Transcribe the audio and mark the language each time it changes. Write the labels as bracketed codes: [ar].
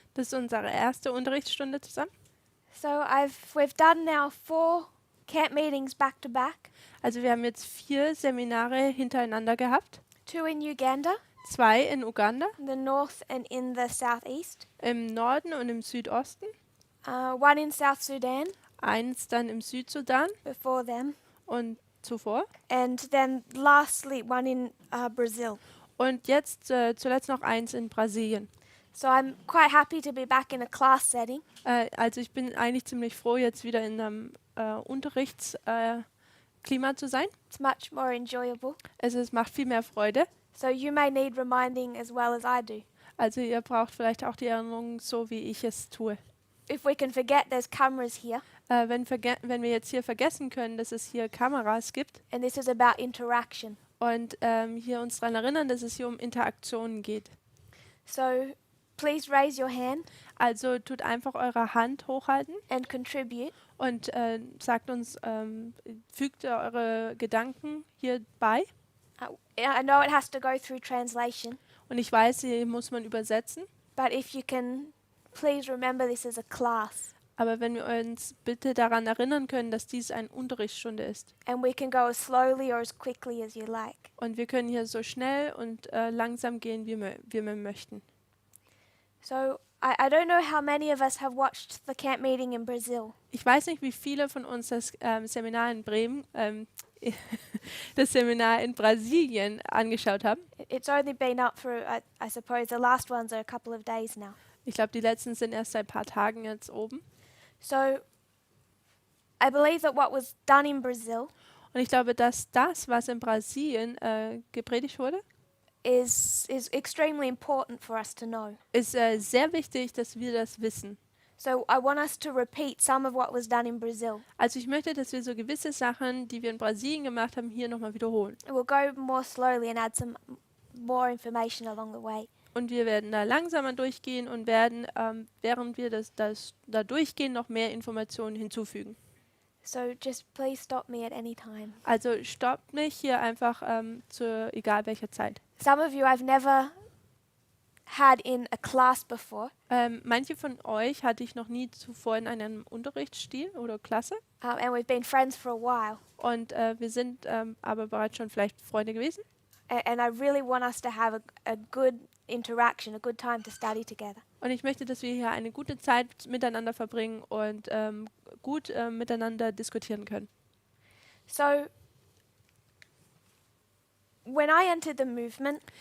[de] Das ist unsere erste Unterrichtsstunde zusammen. [en] So we've done now 4 camp meetings back to back. [de] Also wir haben jetzt 4 Seminare hintereinander gehabt. [en] 2 in Uganda, [de] 2 in Uganda, [en] in the north and in the southeast. [de] im Norden und im Südosten. [en] 1 in South Sudan [de] Eins dann im Südsudan [en] before them. [de] und zuvor. [en] And then lastly, 1 in Brazil. [de] Und jetzt zuletzt noch eins in Brasilien. [en] So I'm quite happy to be back in a class setting. [de] Also ich bin eigentlich ziemlich froh, jetzt wieder in einem Unterrichtsklima zu sein. [en] It's much more enjoyable. [de] Es macht viel mehr Freude. [en] So you may need reminding as well as I do. [de] Also ihr braucht vielleicht auch die Erinnerung, so wie ich es tue. [en] If we can forget there's cameras here, [de] Wenn wir jetzt hier vergessen können, dass es hier Kameras gibt [en] and this is about interaction. [de] und hier uns daran erinnern, dass es hier um Interaktionen geht. [en] So please raise your hand [de] Also tut einfach eure Hand hochhalten [en] and contribute. [de] und sagt uns, fügt eure Gedanken hier bei. [en] I know it has to go through translation, [de] Und ich weiß, hier muss man übersetzen. [en] but if you can, please remember this is a class. [de] Aber wenn wir uns bitte daran erinnern können, dass dies eine Unterrichtsstunde ist. [en] And we can go as slowly or as quickly as you like. [de] Und wir können hier so schnell und langsam gehen, wie wir möchten. [en] So I don't know how many of us have watched the camp meeting in Brazil. [de] Ich weiß nicht, wie viele von uns das Seminar in Bremen, das Seminar in Brasilien angeschaut haben. [en] It's only been up for, I suppose, the last ones are a couple of days now. [de] Ich glaube, die letzten sind erst seit ein paar Tagen jetzt oben. [en] So I believe that what was done in Brazil [de] Und ich glaube, dass das, was in Brasilien gepredigt wurde, [en] is extremely important for us to know. [de] ist sehr wichtig, dass wir das wissen. [en] So I want us to repeat some of what was done in Brazil. [de] Also ich möchte, dass wir so gewisse Sachen, die wir in Brasilien gemacht haben, hier nochmal wiederholen. [en] We'll go more slowly and add some more information along the way. [de] Und wir werden da langsamer durchgehen und werden, während wir da durchgehen, noch mehr Informationen hinzufügen. [en] So just please stop me at any time. [de] Also stoppt mich hier einfach zu egal welcher Zeit. [en] Some of you I've never had in a class before, [de] Manche von euch hatte ich noch nie zuvor in einem Unterrichtsstil oder Klasse. [en] and we've been friends for a while. [de] Und wir sind aber bereits schon vielleicht Freunde gewesen. [en] And I really want us to have a good interaction, a good time to study together. [de] Und ich möchte, dass wir hier eine gute Zeit miteinander verbringen und gut miteinander diskutieren können. [en] So when I entered the movement,